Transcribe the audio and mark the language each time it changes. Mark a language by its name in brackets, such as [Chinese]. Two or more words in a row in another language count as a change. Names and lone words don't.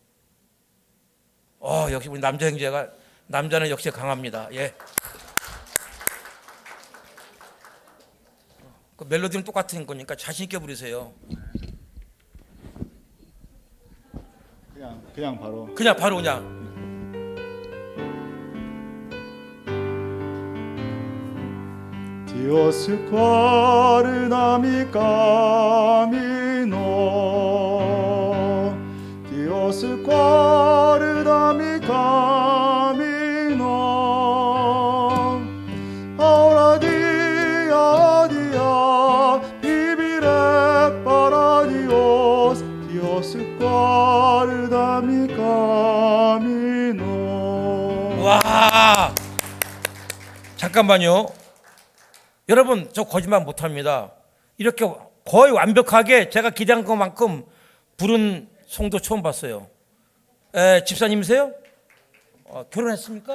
[Korean] 역시 우리 남자 형제가, 남자는 역시 강합니다. 예. 그 멜로디는 똑같은 거니까 자신 있게 부르세요. 그냥 바로. 그냥. [Spanish] Dios guarda mi camino. Dios guarda mi camino. Ahora día a día viviré para Dios. Dios guarda mi camino. [Korean] 와, 잠깐만요. 여러분, 저 거짓말 못합니다. 이렇게 거의 완벽하게 제가 기대한 것만큼 부른 성도 처음 봤어요. 집사님이세요? 결혼했습니까?